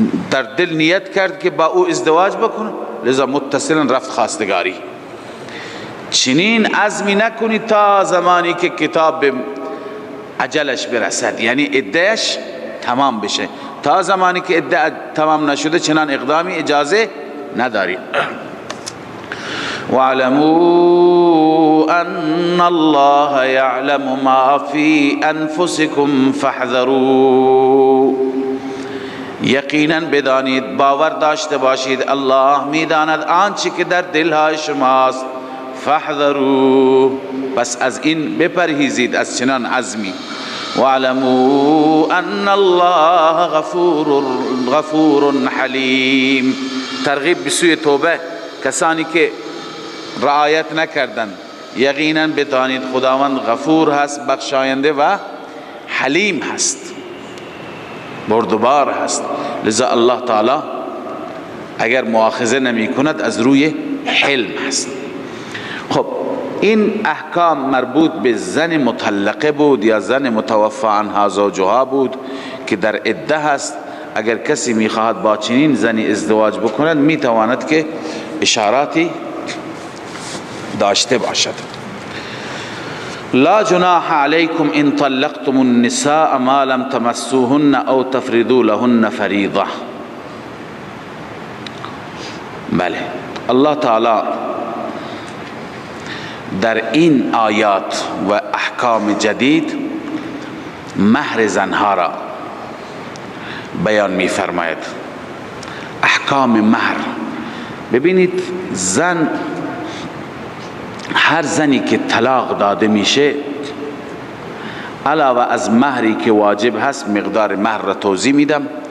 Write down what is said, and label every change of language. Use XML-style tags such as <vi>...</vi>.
<fa>در دل نیت کرد که با او ازدواج بکنه، لذا متصلا رفت خواستگاری. چنین عزمی نکنید تا زمانی که کتاب به اجلش برسد، یعنی عدهش تمام بشه. تا زمانی که عده تمام نشده چنان اقدامی اجازه ندارید.</fa> <ar>واعلموا ان الله يعلم ما في انفسكم فاحذروا.</ar> <fa>یقینا بدانید، باور داشته باشید، الله میداند آنچه که در دلهای شماست. فاحذروا، پس از این بپرهیزید، از چنان عزمی.</fa> <ar>واعلموا ان الله غفور حلیم.</ar> <fa>ترغیب به سوی توبه. کسانی که رعایت نکردند یقینا بدانید خداوند غفور هست، بخشاینده و حلیم هست، بردبار هست. لذا الله تعالی اگر مؤاخذه نمی کند از روی حلم هست. خب این احکام مربوط به زن مطلقه بود یا زن متوفی عنها زوجها بود که در عده هست. اگر کسی میخواهد با چنین زنی ازدواج بکند میتواند که اشاراتی داشته باشد.</fa> <ar>لا جناح علیکم ان طلقتم النساء ما لم تمسوهن او تفرضوا لهن فریضه.</ar> <fa>بله، الله تعالی در این آیات و احکام جدید مهر زنها را بیان می فرماید. احکام مهر، ببینید زن، هر زنی که طلاق داده میشه علاوه از مهری که واجب هست، مقدار مهر را توضیح میدم.</fa>